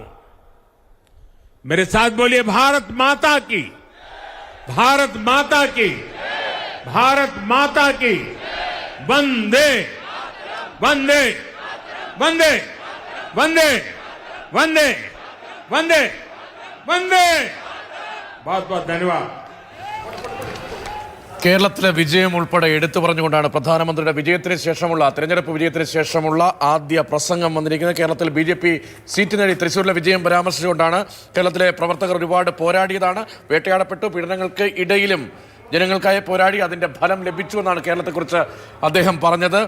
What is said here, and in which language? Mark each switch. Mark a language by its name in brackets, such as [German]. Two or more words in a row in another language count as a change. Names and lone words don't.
[Hindi] मेरे साथ बोलिए, भारत माता की, भारत माता की, भारत माता की, वंदे वंदे वंदे वंदे वंदे वंदे वंदे। बहुत बहुत धन्यवाद। [Malayalam] കേരളത്തിലെ വിജയം ഉൾപ്പെടെ എടുത്തു പറഞ്ഞുകൊണ്ടാണ് പ്രധാനമന്ത്രിയുടെ വിജയത്തിന് ശേഷമുള്ള തെരഞ്ഞെടുപ്പ് വിജയത്തിന് ശേഷമുള്ള ആദ്യ പ്രസംഗം വന്നിരിക്കുന്നത്. കേരളത്തിൽ ബി.ജെ.പി. സീറ്റ് നേടി തൃശ്ശൂരിലെ വിജയം പരാമർശിച്ചുകൊണ്ടാണ്. കേരളത്തിലെ പ്രവർത്തകർ ഒരുപാട് പോരാടിയതാണ്, വേട്ടയാടപ്പെട്ടു, പീഡനങ്ങൾക്ക് ഇടയിലും ജനങ്ങൾക്കായി പോരാടി, അതിന്റെ ഫലം ലഭിച്ചു എന്നാണ് കേരളത്തെക്കുറിച്ച് അദ്ദേഹം പറഞ്ഞത്.